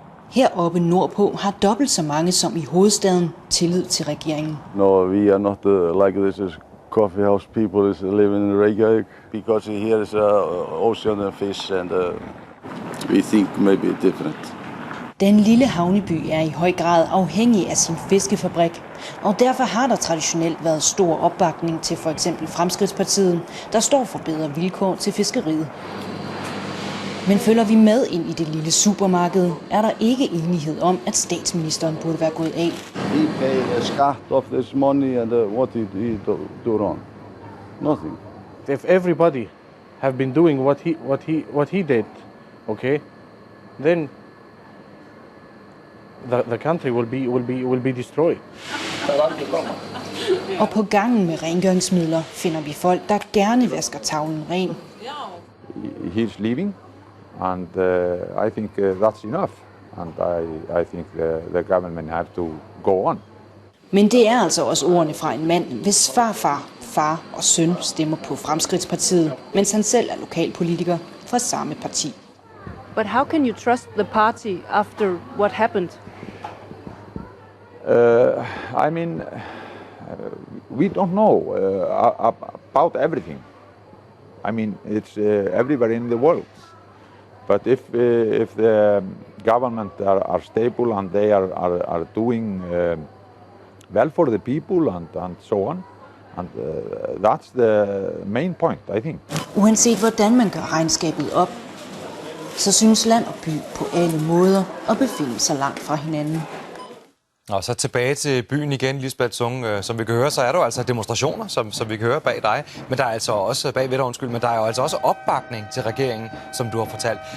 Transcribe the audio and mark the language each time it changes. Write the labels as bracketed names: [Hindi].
[Danish] Heroppe nordpå har dobbelt så mange som i hovedstaden tillid til regeringen. [English] No, we are not like this is coffee house people is living in Reykjavik because here is ocean and fish and we think maybe different. [Danish] Den lille havneby er i høj grad afhængig af sin fiskefabrik, og derfor har der traditionelt været stor opbakning til for eksempel Fremskridtspartiet, der står for bedre vilkår til fiskeriet. Men følger vi med ind i det lille supermarked, er der ikke enighed om, at statsministeren burde være gået af. [English] He pay a skat of this money and what did he do wrong? Nothing. If everybody have been doing what he did, okay, then the country will be destroyed. [Danish] Og på gangen med rengøringsmidler finder vi folk, der gerne vasker tavlen ren. [English] He's leaving, and I think that's enough. And I think the government have to go on. [Danish] Men det er altså også ordene fra en mand, hvis farfar, far og søn stemmer på Fremskridtspartiet, mens han selv er lokalpolitiker fra samme parti. [English] But how can you trust the party after what happened? I mean, we don't know about everything. I mean, it's everywhere in the world. But if the government are stable and they are doing well for the people and so on. And that's the main point, I think. [Danish] Uanset hvordan man gør regnskabet op, så synes land og by på alle måder at befinde sig langt fra hinanden. Og så tilbage til byen igen, Lisbeth Zung. Som vi kan høre, så er der jo altså demonstrationer, som vi kan høre bag dig. Men der er altså også, men der er jo altså også opbakning til regeringen, som du har fortalt.